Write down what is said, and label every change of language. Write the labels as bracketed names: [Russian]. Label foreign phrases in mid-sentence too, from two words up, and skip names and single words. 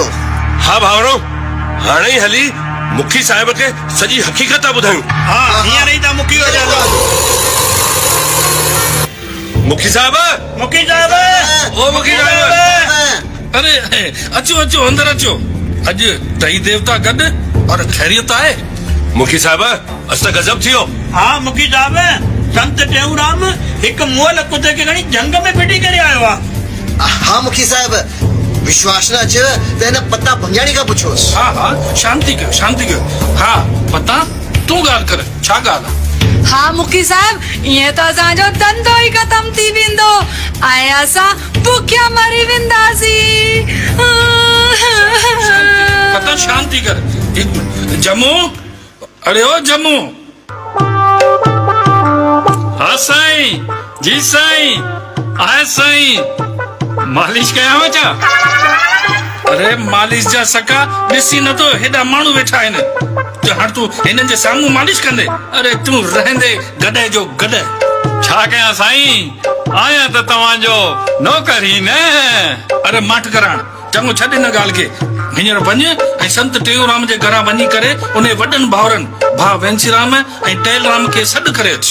[Sindhi] हा भाउरो, हाणे ई हली मुखी साहिब खे सॼी हक़ीक़त ॿुधायूं। हा, हींअर ई त मुखी वञो। मुखी साहब, मुखी साहब, ओ मुखी साहब, अरे अचो अचो अंदर अचो। अज टई देवता गड और खैरियत आए। मुखी साहब अस त गजब थियो। हाँ मुखी साहब, संत टेऊराम एक मोल कुत्ते के घणी जंग में फिटी करे आयो आ। हाँ मुखी साहब, विश्वास न अचे त हिन पता भंजाणी का पुछोस। हाँ हाँ शांति कयो, शांति कयो। हाँ पता तू गाल कर, छा गाल? हाँ मुखी साहब, ये तो असांजो धंधो ही खत्म थी वेंदो ऐं असां बुखिया मरी वेंदासी। पता शांति कर। जम्मू, अरे ओ जम्मू। हाँ साईं, जी साईं, आए साईं। मालिश कया हो छा? अरे मालिश जा सका ॾिसी न तो हेॾा माण्हू वेठा आहिनि जो हाणे तूं हिननि जे साम्हूं मालिश कंदे? अरे तूं रहंदे गॾे जो गॾे। छा कयां साईं, आहियां त तव्हांजो नौकर ही न। अरे माठ कराइण चङो छॾ हिन ॻाल्हि खे। हींअर वञ ऐं संत टेऊराम जे घरां वञी करे उन वॾनि भाउरनि भाउ वेंसीराम ऐं टेलराम खे सॾु करे अच।